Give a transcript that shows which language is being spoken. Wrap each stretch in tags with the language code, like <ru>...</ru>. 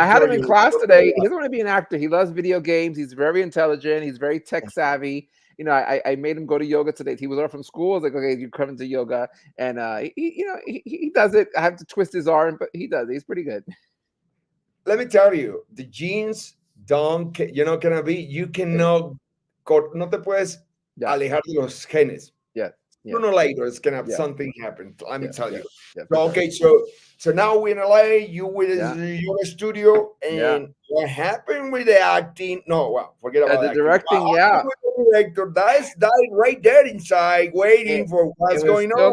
<en>I had him in class today. He doesn't want to be an actor. He loves video games. He's very intelligent. He's very tech savvy. I made him go to yoga today. He was off from school. I was like, okay, you come to yoga, and he does it. I have to twist his arm, but he does. He's pretty good. Let me tell you, the genes don't, can be. You cannot,</en> <es>no te puedes alejar de los genes.</es> <en>Yeah. Sooner or later, it's gonna have something happen. Let me tell you. Yeah, so, okay, so now we're in LA. You with your studio, and what happened with the acting? No, well, forget about the directing. With the director, that's right there inside, waiting for what's going on.</en>